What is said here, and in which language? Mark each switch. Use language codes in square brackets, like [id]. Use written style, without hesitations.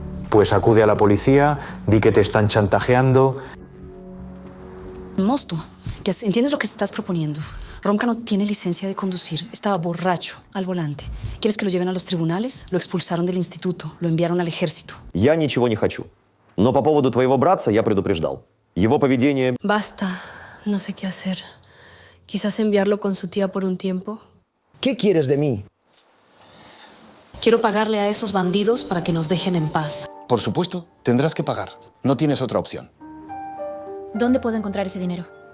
[es] Pues acude a la policía, di que te están chantajeando. Mosto, ¿entiendes lo que estás proponiendo? Romka no tiene licencia de conducir. Estaba borracho al volante. ¿Quieres que lo lleven a los tribunales? Lo expulsaron del instituto. Lo enviaron al ejército. [ru] Я ничего не хочу. Но по поводу твоего братца я предупреждал. Его поведение... [es] Basta. No sé qué hacer. Quizás enviarlo con su tía por un tiempo. ¿Qué quieres de mí? Quiero pagarle a esos bandidos para que nos dejen en paz. Por supuesto, tendrás que pagar. No tienes otra opción. ¿Dónde puedo encontrar ese dinero?